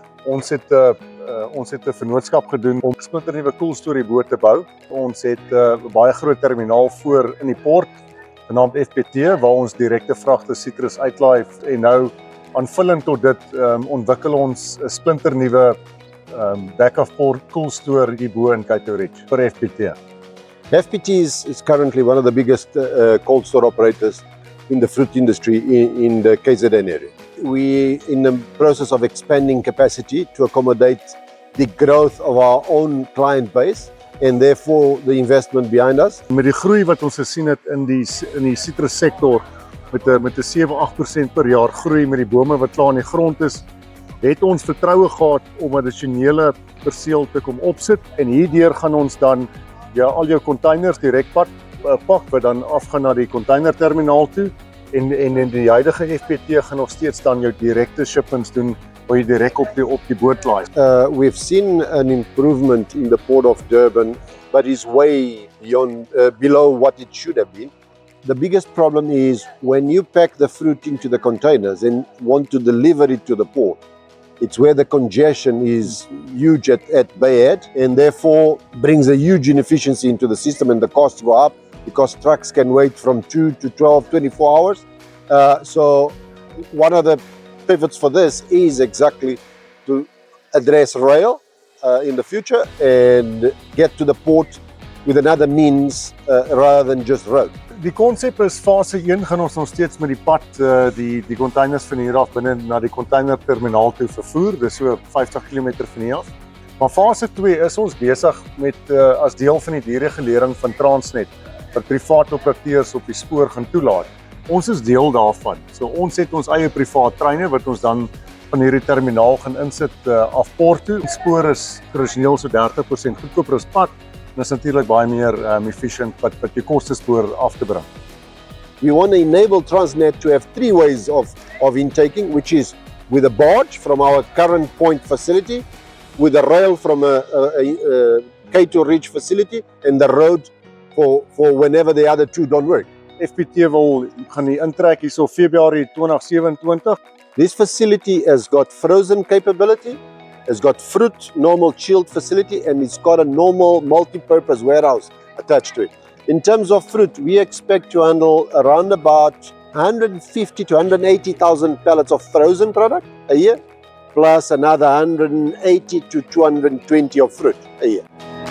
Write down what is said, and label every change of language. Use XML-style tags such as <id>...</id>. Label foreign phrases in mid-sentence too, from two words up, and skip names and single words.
<af>Ons het 'n vennootskap gedoen om 'n splinternuwe</af> <en>cool story</en> <af>boot te bou. Ons het 'n baie groot terminaal voor in die port genaamd FPT waar ons direkte vragte sitrus uitlaai en nou aanvullend tot dit ontwikkel ons 'n splinternuwe</af> <en>back of port cool store</en> <af>hier bo in Cato Reach vir FPT.</af> <en>FPT is currently one of the biggest cold store operators in the fruit industry in the KZN area. We're in the process of expanding capacity to accommodate the growth of our own client base and therefore the investment behind us.</en> <af>Met die groei wat ons gesien het in die sitrussektor met 'n 7-8% per jaar groei met die bome wat klaar in die grond is, het ons vertroue gehad om addisionele perseel te kom opsit en hierdeur gaan ons dan al jou containers direk pak wat dan afgaan na die containerterminaal toe en in die huidige FPT gaan nog steeds dan jou direkte shipments doen waar jy direk op die boot laai.</af> <en>We've seen an improvement in the port of Durban, but it's way beyond below what it should have been. The biggest problem is when you pack the fruit into the containers and want to deliver it to the port. It's where the congestion is huge at Bayhead and therefore brings a huge inefficiency into the system and the costs go up because trucks can wait from 2 to 12, 24 hours. So one of the pivots for this is exactly to address rail in the future and get to the port with another means rather than just road.</en> <af>Die konsep is fase 1 gaan ons nog steeds met die pad die containers van hier af binne na die containerterminaal toe vervoer. Dis so 50 km van hier af. Maar fase 2 is ons besig met as deel van die deregulering van Transnet wat privaat operateurs op die spoor gaan toelaat. Ons is deel daarvan. So ons het ons eie privaat treine wat ons dan van hierdie terminaal gaan insit af port toe. Die spoor is tradisioneel so 30% goedkoper as pad. Dit is natuurlik baie meer efficient wat jou kostespoor af te bring.</af> <en>We want to enable Transnet to have 3 ways of intaking, which is with a barge from our current point facility, with a rail from a Cato Reach facility, and the road for whenever the other two don't work.</en> <af>FPT gaan die intrek hier so Februarie 2027.</af> <en>This facility has got frozen capability. It's got fruit, normal chilled facility, and it's got a normal multi-purpose warehouse attached to it. In terms of fruit, we expect to handle around about 150 to 180,000 pallets of frozen product a year, plus another 180 to 220 of fruit a year.</en>